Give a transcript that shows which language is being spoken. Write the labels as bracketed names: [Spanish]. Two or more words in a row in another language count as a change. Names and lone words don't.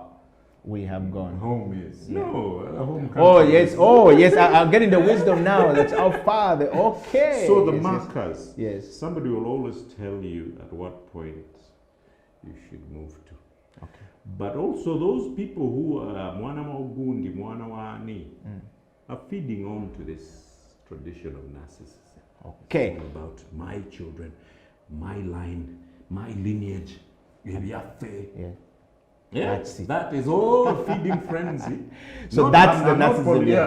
[English] we have gone. Home is. Yeah. No, home country. Oh yes, I'm getting the wisdom now. That's how far okay. So the markers. Yes. Somebody will always tell you at what point you should move to. Okay. But also those people who are mwana maugundi, mwana wani, are feeding on to this tradition of narcissism. Okay. It's all about my children, my line, my lineage. Yeah. Yeah, that is all feeding frenzy. So that's the narcissism.